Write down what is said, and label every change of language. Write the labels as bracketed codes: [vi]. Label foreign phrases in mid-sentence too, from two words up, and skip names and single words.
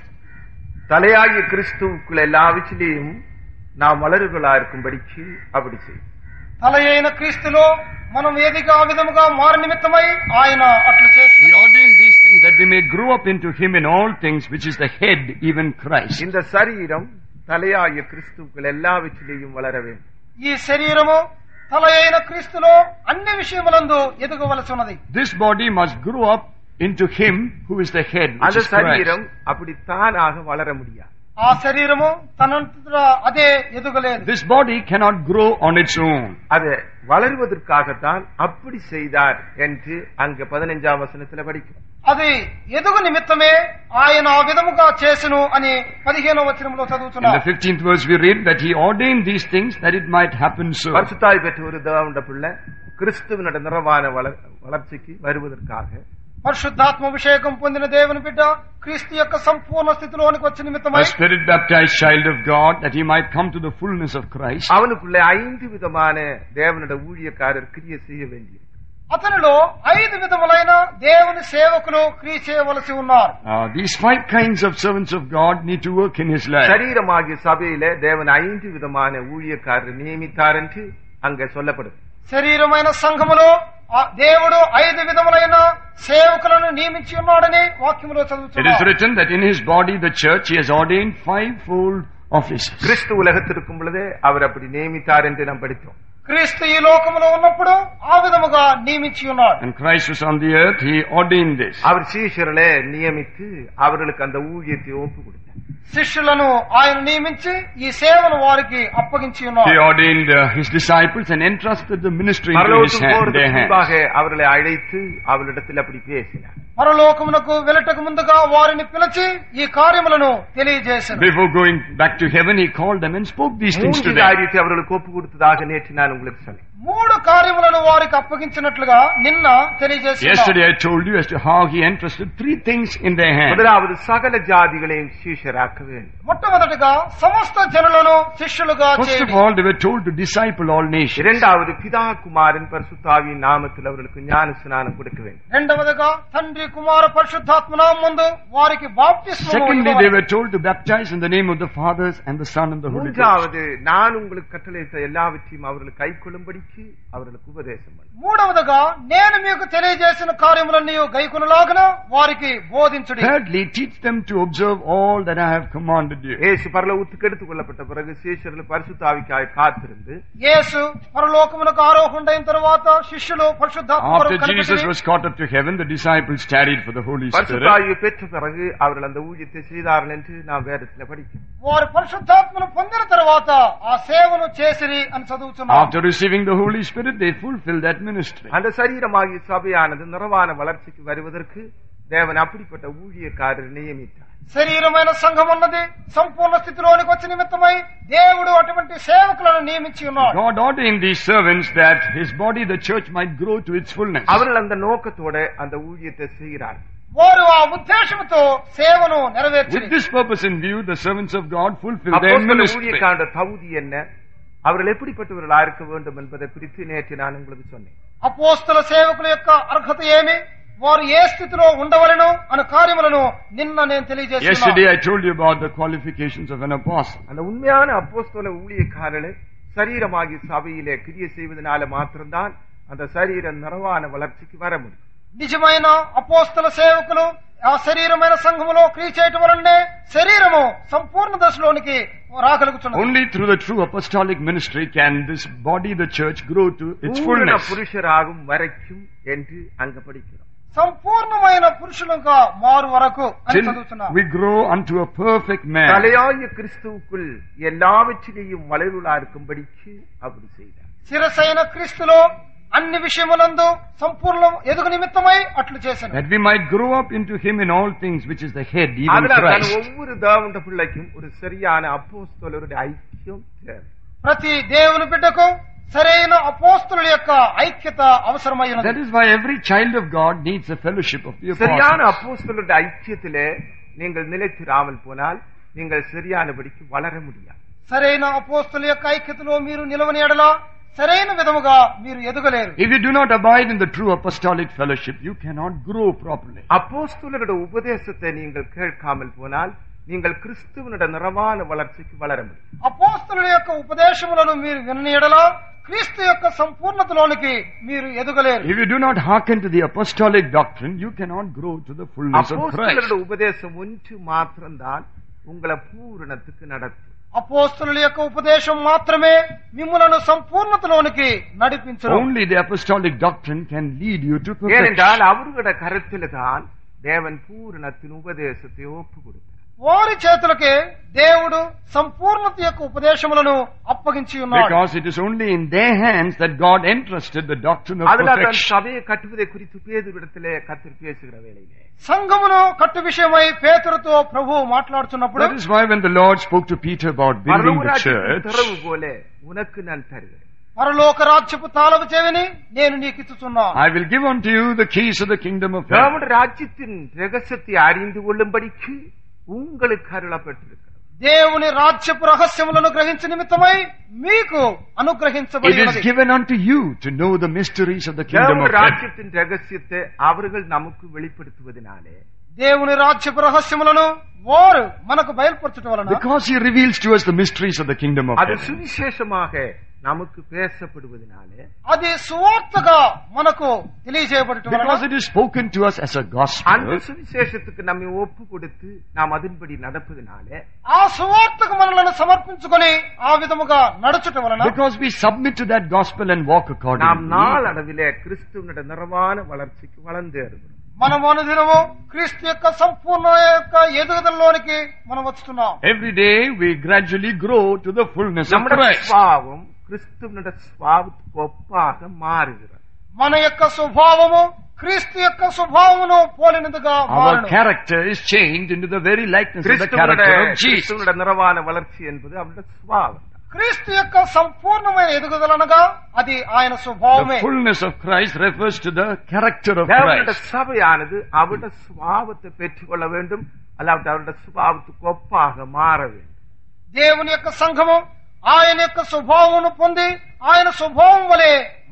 [ta] தலையாகிய கிறிஸ்துவுக்குள் எல்லாவற்றிலேயும் நாம் வளருகளா இருக்கும்படிக்கு அப்படி செய்யும். [te] తల అయిన క్రీస్తులో మనం ఏదిగా ఆ విధముగా మారు నిమిత్తమై ఆయన అట్లు చేసి [en] He ordained these things that we may grow up into him in all things, which is the head, even Christ. [ta] இந்த சரீரம் தலையாகிய கிறிஸ்துவுக்குள் எல்லாவற்றிலேயும் வளர வேண்டும். [te] ఈ శరీరము తల అయిన క్రీస్తులో అన్ని విషయములందు ఎదుగవలసి ఉన్నది. [en] This body must grow up into him who is the head, which [ta] அந்த [en] is Christ. [ta] சரீரம் அப்படி தானாக வளர முடியாது. [te] ఆ శరీరము తనంతట అదే ఎదుగలేదు. [en] This body cannot grow on its own. [ta] அது வளருவதற்காகத்தான் அப்படி செய்தார் என்று அங்க 15ஆம் வசனத்துல படிக்கிறோம். [te] అది ఎదుగు నిమిత్తమే ఆయన ఆ విధముగా చేసెను అని 15వ వచనంలో [en] In [te] చదువుతున్నాం. [en] the 15th verse we read that he ordained these things that it might happen so. [ta] பரிசுத்தாய் பெற்ற ஒரு தேவனுடைய பிள்ளை கிறிஸ்துவினுடைய நிறவான வளர்ச்சிக்கு வருவதற்காக [te] పరిశుద్ధాత్మ అభిషేకం పొందిన దేవుని బిడ్డ క్రీస్తు యొక్క సంపూర్ణ స్థితిలోనికి వచ్చే నిమిత్తమై [en] A spirit baptized child of God that he might come to the fullness of Christ. [ta] அவனுக்குள்ளே 5 விதமான தேவனுடைய ஊழியக்காரர் கிரியை செய்ய வேண்டியது. [te] అతనిలో 5 విధములైన దేవుని సేవకులు క్రియ చేయవలసి ఉన్నారు. [en] These 5 kinds of servants of God need to work in his life. [ta] சரீரமாகிய சபையிலே தேவன் 5 விதமான ஊழியக்காரர் நியமித்தார் என்று அங்கே சொல்லப்படுது. [te] శరీరమైన సంఘములో దేవుడు 5 విధములైన సేవకులను నియమించి ఉన్నాడని వాక్యములో [en] It is [te] చదువుతున్నాం. [en] written that in his body, the church, he has ordained 5-fold offices. [ta] கிறிஸ்து உலகத்திற்கும் பொழுதே அவர் அப்படி நியமித்தார் என்று நாம் படித்தோம். [te] క్రీస్తు ఈ లోకములో ఉన్నప్పుడు ఆ విధముగా నియమించి ఉన్నాడు. [en] And Christ was on the earth, he ordained this. [ta] அவர் சீஷர்களே நியமித்து அவர்களுக்கு அந்த ஊழியத்தை ஒப்பு கொடுத்தார். [te] శిష్యులను ఆయన నియమించి ఈ సేవను వారికి అప్పగించి [en] He [te] ఉన్నాడు. [en] ordained his disciples and entrusted the ministry into his [ta] பரலோகத்துக்கு [en] hand, [ta] போறதுக்கு [en] their hands. [ta] முன்பாக அவர்களை அழைத்து அவர்களிடத்தில் அப்படி பேசினார். [te] పరలోకమునకు వెళ్ళటకు ముందుగా వారిని పిలిచి ఈ కార్యములను తెలియజేశాను. [en] Before going back to heaven, he called them and spoke these things to [ta] 3 [en] them. [ta] காரியத்தை அவர்களுக்கு ஒப்பு கொடுத்ததாக நேற்று நான் உங்களுக்கு சொன்னேன். [te] 3 కార్యములను వారికి అప్పగించినట్లుగా నిన్న తెలియజేశాను. [en] Yesterday I told you as to how he entrusted 3 things in their hands. [ta] முதலாவது சகல ஜாதிகளையும் சீஷராக்க வேண்டும். [te] మొట్టమొదటిగా సమస్త జనులను శిష్యులుగా [en] First of [te] చేయండి. [en] all, they were told to disciple all nations. [ta] இரண்டாவது பிதா குமாரன் பரிசுத்தாவியின் நாமத்தில் அவர்களுக்கு ஞான ஸ்நானம் கொடுக்க வேண்டும். [te] రెండవదిగా తండ్రి కుమార పరిశుద్ధాత్మ నామమునందు వారికి బాప్తిస్మము [en] Secondly, [te] ఇవ్వాలి. [en] they were told to baptize in the name of the Father and the Son and the Holy Ghost. [ta] மூன்றாவது நான் உங்களுக்கு கட்டளையிட்ட எல்லாவற்றையும் அவர்கள் கைக்கொள்ளும்படிக்கு அவர்களுக்கு உபதேசம் பண்ணு. [te] మూడవదిగా నేను మీకు తెలియజేసిన కార్యములన్నీ గైకొనలాగున వారికి బోధించుడి. [en] Thirdly, teach them to observe all that I have commanded you. [ta] இயேசு பரலோகத்துக்கு எடுத்துக் கொள்ளப்பட்ட பிறகு சீஷர்கள் பரிசுத்த ஆவிக்காக காத்திருந்து [te] యేసు పరలోకమునకు ఆరోహణైన తరువాత శిష్యులు పరిశుద్ధాత్మ [en] After [te] కొరకు [en] Jesus [te] కనిపెట్టి [en] was caught up to heaven, the disciples tarried for the Holy [ta] பரிசுத்த [en] Spirit. [ta] ஆவியை பெற்ற பிறகு அவர்கள் அந்த ஊழியத்தை செய்தார்கள் என்று நாம் வேதத்தில் படிக்கிறோம். [te] వారు పరిశుద్ధాత్మను పొందిన తరువాత ఆ సేవను చేసిరి అని చదువుతున్నాం. [en] After receiving the Holy Spirit, they fulfilled that ministry. [ta] அந்த சரீரமாகிய சபையானது நிறவான வளர்ச்சிக்கு வருவதற்கு தேவன் அப்படிப்பட்ட ஊழியக்காரர் நியமித்தார். [te] శరీరమైన సంఘం అన్నది సంపూర్ణ స్థితిలోనికి వచ్చే నిమిత్తమై దేవుడు అటువంటి సేవకులను నియమించి ఉన్నాడు. [en] God ordained these servants that his body, the church, might grow to its fullness. [ta] அவர்கள் அந்த நோக்கத்தோட அந்த ஊழியத்தை செய்கிறார்கள். [te] వారు ఆ ఉద్దేశంతో సేవను నెరవేర్చారు. [en] With this purpose in view, the servants of God fulfilled their [ta] அப்போஸ்தல [en] ministry. [ta] ஊழியக்காரர் தகுதி என்ன, அவர்கள் எப்படிப்பட்டவர்களா இருக்க வேண்டும் என்பதை குறித்து நேற்று நான் உங்களுக்கு சொன்னேன். [te] అపోస్తల సేవకుల యొక్క అర్హత ఏమి, వారు ఏ స్థితిలో ఉండవలెను అనే కార్యములను నిన్న నేను తెలియజేస్తున్నాను. [en] Yesterday I told you about the qualifications of an apostle. [ta] அந்த உண்மையான அப்போஸ்தல ஊழியக்காரர்கள் சரீரமாகிய சபையிலே கிரியை செய்வதனால மாத்திரம்தான் அந்த சரீர நிறவான வளர்ச்சிக்கு வர முடியும். [te] నిజమైన అపోస్తల సేవకులు ఆ శరీరమైన సంఘములో క్రియ చేయటం వలనే శరీరము సంపూర్ణ దశలోనికి రాగలుగుతున్నది. [en] Only through the true apostolic ministry can this body, the church, grow to its [ta] பூரண [en] fullness. [ta] புருஷராகும் வரைக்கும் என்று அங்க படிக்கிறோம். [te] సంపూర్ణమైన పురుషులుగా మారు వరకు అని [en] Till [te] చదువుతున్నాం. [en] we grow unto a perfect man. [ta] தலையாய கிறிஸ்துவுக்குள் எல்லாவற்றிலேயும் வளருளா இருக்கும்படிக்கு அப்படி செய்தார். [te] శిరసైన క్రీస్తులో అన్ని విషయములందు సంపూర్ణం ఎదుగు నిమిత్తమై అట్లు చేశాను. [en] That we might grow up into him in all things, which is the head, even [ta] அதனால் தான் [en] Christ. [ta] ஒவ்வொரு தேவனுடைய பிள்ளைக்கும் ஒரு சரியான அப்போஸ்தலருடைய ஐக்கியம் தேவை. [te] ప్రతి దేవుని బిడ్డకు సరైన అపోస్తలుల యొక్క ఐక్యత అవసరమై ఉన్నది. [en] That is why every child of God needs a fellowship of the [ta] சரியான [en] apostles. [ta] அப்போஸ்தலருடைய ஐக்கியத்திலே நீங்கள் நிலைத்திராமல் போனால் நீங்கள் சரியானபடிக்கு வளர முடியாது. [te] సరైన అపోస్తలుల యొక్క ఐక్యతలో మీరు నిలవని ఎడల సరైన విధముగా మీరు ఎదగలేరు. [en] If you do not abide in the true apostolic fellowship, you cannot grow properly. [ta] அப்போஸ்தலருடைய உபதேசத்தை நீங்கள் கேட்காமல் போனால் நீங்கள் கிறிஸ்துவனுடைய நிறவான வளர்ச்சிக்கு வளர முடியும். [te] అపోస్తలుల యొక్క ఉపదేశములను మీరు వినని ఎడల క్రీస్తు యొక్క సంపూర్ణతలోనికి మీరు ఎదగలేరు. [en] If you do not hearken to the apostolic doctrine, you cannot grow to the fullness of Christ. [ta] அப்போஸ்தலருடைய உபதேசம் ஒன்று மாத்திரம்தான் உங்களை பூரணத்துக்கு நடத்தும். [te] అపోస్తలుల యొక్క ఉపదేశం మాత్రమే మిమ్ములను సంపూర్ణతలోనికి నడిపించును. [en] Only the apostolic doctrine can lead you to perfection. [ta] ஏனென்றால் அவர்களுடைய கருத்தில் தான் தேவன் பூரணத்தின் உபதேசத்தை ஒப்பு கொடுத்தார். [te] వారి చేతులకే దేవుడు సంపూర్ణత యొక్క ఉపదేశములను అప్పగించి ఉన్నాడు. [en] Because it is only in their hands that God entrusted the doctrine of [ta] அதனால தான் [en] perfection. [ta] சபையை கட்டுவதை குறித்து பேதுருவிடத்திலே கர்த்தர் பேசுகிற வேளையிலே [te] సంఘమును కట్టు విషయమై పేతురుతో ప్రభువు మాట్లాడుతున్నప్పుడు, [en] That is why when the Lord spoke to Peter about building the [ta] பரலோகராஜ்யத்தின் [en] church, [ta] திறவு போல உனக்கு நான் தருகிறேன். [te] పరలోక రాజ్యపు తాళపు చెవిని నేను నీకు ఇచ్చుచున్నాను. [en] I will give unto you the keys of the kingdom of heaven. [ta] தேவனுடைய ராஜ்யத்தின் ரகசியத்தை அறிந்து கொள்ளும்படிக்கு உங்களுக்கு அருளப்பட்டிருக்கிறது. [te] దేవుని రాజ్యపు రహస్యములను గ్రహించే నిమిత్తమై మీకు [en] It [te] అనుగ్రహించబడి [en] is [te] ఉన్నది. [en] given unto you to know the mysteries of the kingdom of [ta] தேவனுடைய [en] heaven. [ta] ராஜ்யத்தின் ரகசியத்தை அவர்கள் நமக்கு வெளிப்படுத்துவதனாலே [te] దేవుని రాజ్యపు రహస్యములను వారు మనకు బయలుపరచడం వలన, [en] Because he reveals to us the mysteries of the kingdom of [ta] அது [en] heaven. [ta] சுவிசேஷமாக நமக்கு பேசப்படுவதனாலே, [te] అది సువార్తగా మనకు తెలియజేయబడటం వలన, [en] Because it is spoken to us as a [ta] அந்த [en] gospel. [ta] சுவிசேஷத்துக்கு நம்மை ஒப்பு கொடுத்து நாம் அதன்படி நடப்பதனாலே, [te] ఆ సువార్తకు మనలను సమర్పించుకొని ఆ విధముగా నడుచుట వలన, [en] Because we submit to that gospel and walk [ta] நாம் [en] accordingly. [ta] நாளடைவிலே கிறிஸ்துவனுடைய நிறைவான வளர்ச்சிக்கு வளர்ந்தேறுகிறோம். [te] మనం అనుదినము క్రీస్తు యొక్క సంపూర్ణ యొక్క ఎదుగుదలలోనికి మనం వస్తున్నాం. [en] Every day we gradually grow to the fullness of [ta] நம்முடைய [en] Christ. [ta] சுபாவம் கிறிஸ்துவனுடைய சுபாவத்துக்கு ஒப்பாக மாறுகிறது. [te] మన యొక్క స్వభావము క్రీస్తు యొక్క స్వభావమును పోలినదిగా [en] Our [te] మారును. [en] character is changed into the very likeness of the character of Jesus. [ta] கிறிஸ்துவனுடைய நிறைவான வளர்ச்சி என்பது அவருடைய சுபாவம். [te] క్రీస్తు యొక్క సంపూర్ణమైన ఎదుగుదలనగా అది ఆయన [en] The [te] స్వభావమే. [en] fullness of Christ refers to the character of [ta] தேவனுடைய [en] Christ. [ta] சபையானது அவருடைய சுபாவத்தை பெற்றுக்கொள்ள வேண்டும், அல்லாவிட்டு அவருடைய சுபாவத்துக்கு ஒப்பாக மாற வேண்டும். [te] దేవుని యొక్క సంఘము ఆయన యొక్క స్వభావమును పొంది ఆయన స్వభావం వలె [en] The